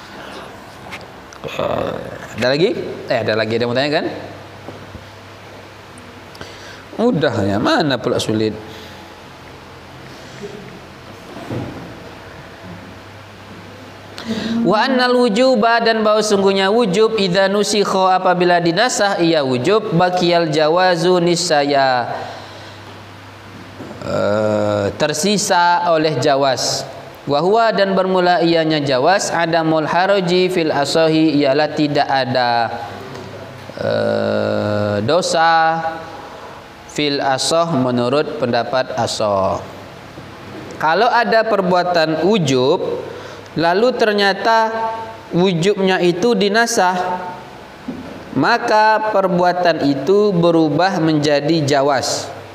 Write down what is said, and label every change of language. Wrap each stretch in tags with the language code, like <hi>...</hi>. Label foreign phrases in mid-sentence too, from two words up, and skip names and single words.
<id>Ada lagi? Ada lagi yang mau tanya kan? Mudah ya, mana pula sulit.</id> <ar>Wa annal wujuba,</ar> <id>dan bahwa sungguhnya</id> <ar>wujub idza nusikha</ar> <id>apabila dinasah ia</id> <ar>wujub baqiyal jawazu</ar> <id>nisaya tersisa oleh jawaz.</id> <ar>Wa huwa,</ar> <id>dan bermula ianya</id> <ar>jawaz adamul haraji fil asahi,</ar> <id>ialah tidak ada dosa</id> <ar>fil asah</ar> <id>menurut pendapat asah. Kalau ada perbuatan wujub lalu ternyata wujubnya itu dinasah, maka perbuatan itu berubah menjadi jawaz.</id>